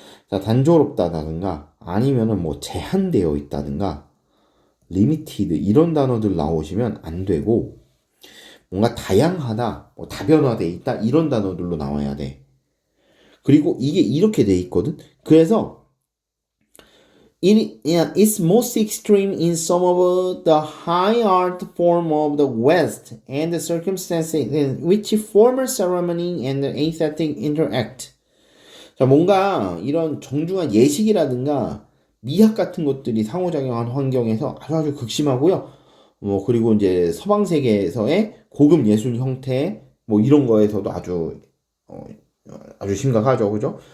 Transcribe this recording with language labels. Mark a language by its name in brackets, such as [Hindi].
[Korean] 자, 단조롭다든가 아니면은 뭐 제한되어 있다든가 limited 이런 단어들 나오시면 안 되고 뭔가 다양하다, 뭐 다변화돼 있다 이런 단어들로 나와야 돼. 그리고 이게 이렇게 돼 있거든. [English] 그래서 it's most extreme in some of the high art form of the West and the circumstances in which formal ceremony and the aesthetic interact. [Korean] 자, 뭔가 이런 정중한 예식이라든가 미학 같은 것들이 상호작용한 환경에서 아주 극심하고요. 뭐 그리고 이제 서방 세계에서의 고급 예술 형태 뭐 이런 거에서도 아주 심각하죠, 그죠?